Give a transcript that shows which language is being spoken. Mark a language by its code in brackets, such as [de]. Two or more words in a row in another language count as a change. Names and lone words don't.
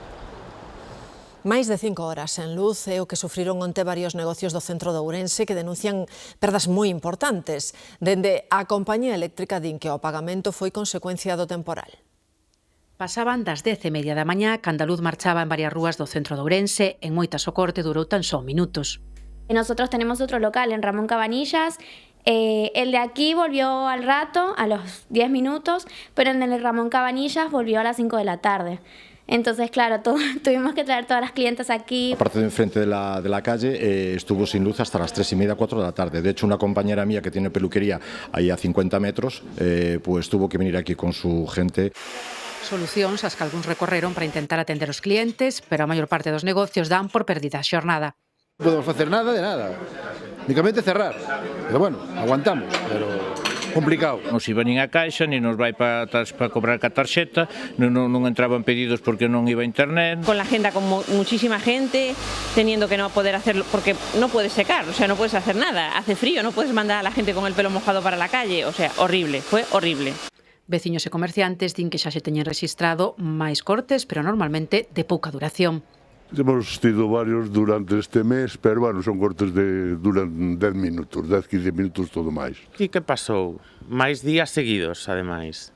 [gl] Máis de 5 horas sen luz é o que sufriron onte varios negocios do centro de Ourense que denuncian perdas moi importantes. Dende a compañía eléctrica din que o apagamento foi consecuencia do temporal. Pasaban das 10:30 da mañá cando a luz marchaba en varias rúas do centro de Ourense, en moitas o corte durou tan só minutos. [es] Nosotros tenemos otro local en Ramón Cabanillas. El de aquí volvió al rato, a los 10 minutos, pero el de Ramón Cabanillas volvió a las 5 de la tarde. Entonces, claro, tuvimos que traer todas las clientes aquí. La parte de enfrente de la calle estuvo sin luz hasta las 3:30, 4 de la tarde. De hecho, una compañera mía que tiene peluquería ahí a 50 metros, pues tuvo que venir aquí con su gente. [gl] Solucións as que algúns recorreron para intentar atender os clientes, pero a maior parte dos negocios dan por perdida a xornada. Non podemos facer nada de nada, únicamente cerrar. Pero bueno, aguantamos, pero complicado. Non se iba nin a caixa, nin nos vai para cobrar ca tarxeta, non entraban pedidos porque non iba a internet. [es] Con la agenda con muchísima gente, teniendo que no poder hacerlo porque no puedes secar, o sea, no puedes hacer nada. Hace frío, no puedes mandar a la gente con el pelo mojado para la calle, o sea, horrible, fue horrible. [gl] Veciños e comerciantes din que xa se teñen rexistrado máis cortes, pero normalmente de pouca duración. Hemos tido varios durante este mes, pero bueno, son cortes duran 10 minutos, 10-15 minutos, todo máis. E que pasou? Máis días seguidos, ademais.